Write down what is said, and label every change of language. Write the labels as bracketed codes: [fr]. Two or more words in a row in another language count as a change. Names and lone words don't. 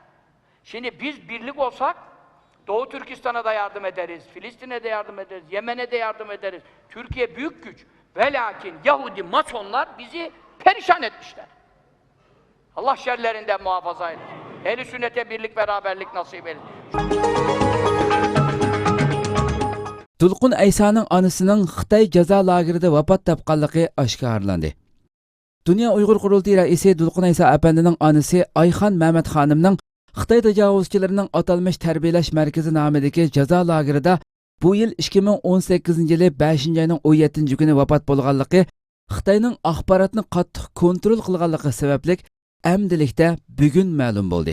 [tr] Şimdi biz birlik olsak Doğu Türkistan'a da yardım ederiz, Filistin'e de yardım ederiz, Yemen'e de yardım ederiz. Türkiye büyük güç. Ve lakin Yahudi masonlar bizi perişan etmişler. Allah şerlerinden muhafaza eylesin. Ehl-i sünnete birlik, beraberlik nasip eylesin. [uz] Dulqun Aysoning onasining Xitoy jazo lagerida vafot topganligi oshkorlandi. Dünya Uyghur Qurultayı raisi Dulqun Ayso apandining onasi Ayxon Mehmet xonimning Xitoy tajovuzchilarining atalmış tarbiyalash markazi nomidagi jazo lagerida bu yil 2018 yili 5-oyning 17-kuni vafot bo'lganligi Xitoyning axborotni qattiq kontrol qilganligi sababli amdilikda bugun ma'lum bo'ldi.